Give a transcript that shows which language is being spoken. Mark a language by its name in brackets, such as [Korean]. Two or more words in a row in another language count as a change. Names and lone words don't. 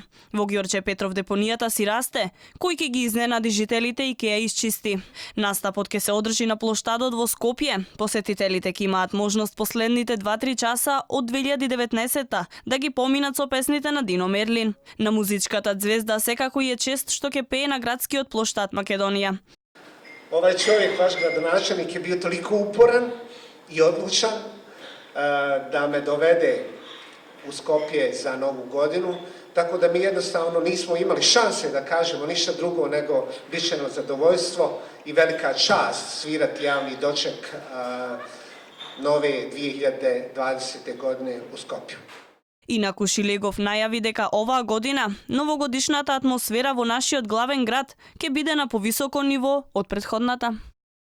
[Macedonian] Во Ѓорче Петров депонијата си расте, кој ќе ги изненади жителите и ќе ја исчисти. Настапот ќе се одржи на плоштадот во Скопје. Посетителите ќе имаат можност последните 2-3 часа од 2019 да ги поминат со песните на Дино Мерлин. На музичката ѕвезда секако е чест што ќе пее на градскиот плоштад Македонија. [Bosnian] Ovaj čovjek, vaš gradonačelnik, je bio toliko uporan i odlučan da me dovede u Skopje za Novu godinu, tako da mi jednostavno nismo imali šanse da kažemo ništa drugo nego bit će nam zadovoljstvo i velika čast svirati javni doček nove 2020. godine u Skopju. [Macedonian] Инаку Шилегов најави дека оваа година новогодишната атмосфера во нашиот главен град ќе биде на повисоко ниво од претходната.